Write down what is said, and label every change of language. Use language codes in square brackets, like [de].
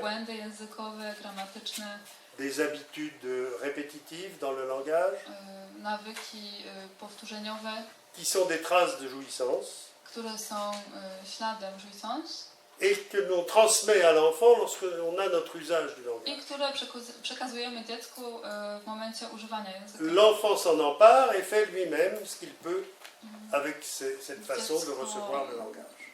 [pl] błędy językowe, gramatyczne, [fr] des habitudes répétitives dans le langage, [pl] nawyki powtórzeniowe, [fr] qui sont des traces de jouissance [pl] które są śladem jouissance [fr] et que l'on transmet à l'enfant lorsque l'on a notre usage du [pl] i [fr] langage. [pl] które przekazujemy dziecku w momencie używania języka. [fr] L'enfant s'en empare et fait lui-même ce qu'il peut avec cette façon de recevoir le langage.